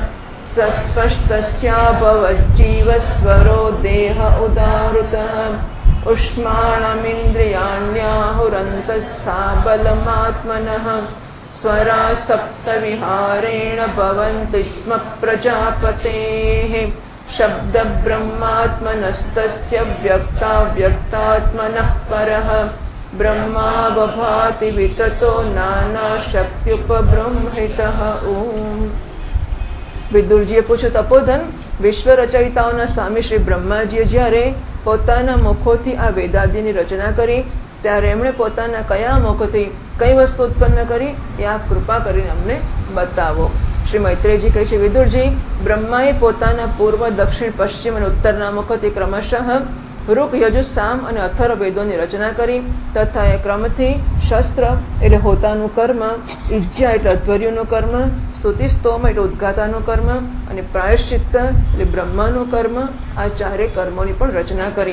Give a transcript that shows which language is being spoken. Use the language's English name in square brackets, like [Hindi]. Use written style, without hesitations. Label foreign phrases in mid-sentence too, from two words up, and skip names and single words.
[Sanskrit] सस्पष्टस्याभवज्जीवस्वरो देह उदाहृतः उष्माणमिन्द्रियाण्याहुरन्तस्था बलमात्मनः स्वरा सप्तविहारेण भवन्ति स्म प्रजापतेः शब्दब्रह्मात्मनस्तस्य व्यक्ताव्यक्तात्मनः परः ब्रह्मा बभाति विततो नानाशक्त्युपबृंहितः ओम्। [Gujarati] વિદુરજીએ પૂછ્યું, તપોધન, વિશ્વ રચયિતાઓના સ્વામી શ્રી બ્રહ્માજીએ જ્યારે પોતાના મુખોથી આ વેદાદિની રચના કરી ત્યારે એમણે પોતાના કયા મુખથી કઈ વસ્તુ ઉત્પન્ન કરી એ આપ કૃપા કરીને અમને બતાવો। શ્રી મૈત્રેયજી કહે છે, વિદુરજી, બ્રહ્માએ પોતાના પૂર્વ, દક્ષિણ, પશ્ચિમ અને ઉત્તરના મુખથી ક્રમશઃ ઋક, યજુઃ, સામ અને અથર્વ વેદોની રચના કરી તથા એ ક્રમથી શસ્ત્ર એટલે હોતાનું કર્મ, ઇજ્જા એટલે અધ્વર્યુનું કર્મ, સ્તુતિ સ્તોમ એટલે ઉદ્ગાતાનું કર્મ અને પ્રાયશ્ચિત્ત એટલે બ્રહ્માનું કર્મ, આ ચારે કર્મોની પણ રચના કરી।